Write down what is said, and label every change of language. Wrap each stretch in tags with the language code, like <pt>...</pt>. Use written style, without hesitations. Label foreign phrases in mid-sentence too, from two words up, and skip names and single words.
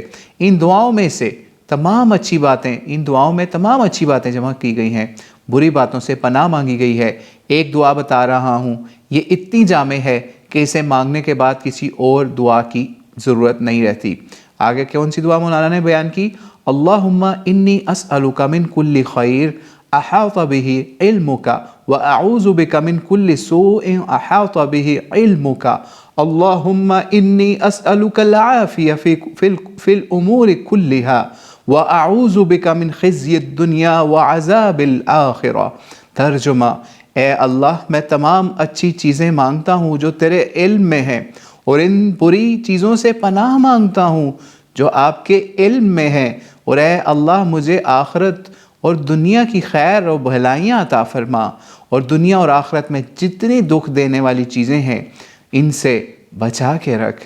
<ur>ان دعاؤں میں تمام اچھی باتیں جمع کی گئی ہیں، بری باتوں سے پناہ مانگی گئی ہے۔ ایک دعا بتا رہا ہوں، یہ اتنی جامع ہے کہ اسے مانگنے کے بعد کسی اور دعا کی ضرورت نہیں رہتی۔ آگے کون سی دعا مولانا نے بیان کی؟</ur> <ar>اللہم انی اسألک من کل خیر احاط به علمک واعوذ بک من کل سوء احاط به علمک اللہم انی اسألک العافیہ فی الامور کلها واعوذ بک من خزی الدنیا وعذاب الآخرہ۔</ar> <ur>ترجمہ: اے اللہ میں تمام اچھی چیزیں مانگتا ہوں جو تیرے علم میں ہیں اور ان بری چیزوں سے پناہ مانگتا ہوں جو آپ کے علم میں ہیں، اور اے اللہ مجھے آخرت اور دنیا کی خیر اور بھلائیاں عطا فرما، اور دنیا اور آخرت میں جتنی دکھ دینے والی چیزیں ہیں ان سے بچا کے رکھ۔</ur>